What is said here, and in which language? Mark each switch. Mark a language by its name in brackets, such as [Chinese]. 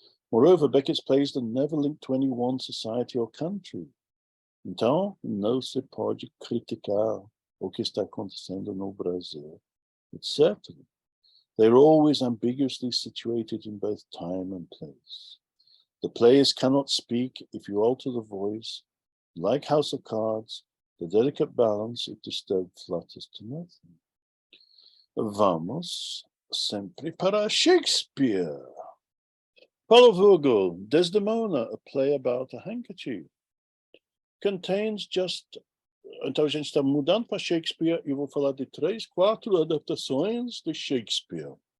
[English] Moreover, Beckett's plays that never link to any one society or country. [Portuguese] Então, não se pode criticar o que está acontecendo no Brasil, etc. [English] They're always ambiguously situated in both time and place. The players cannot speak if you alter the voice. Like House of Cards, the delicate balance, if disturbed, flutters to nothing. [Portuguese] Vamos sempre para Shakespeare. [English] Paulo Vogel, Desdemona, a play about a handkerchief. Contains just... [Portuguese] Então a gente está mudando para Shakespeare e eu vou falar de 3, 4 adaptações de Shakespeare.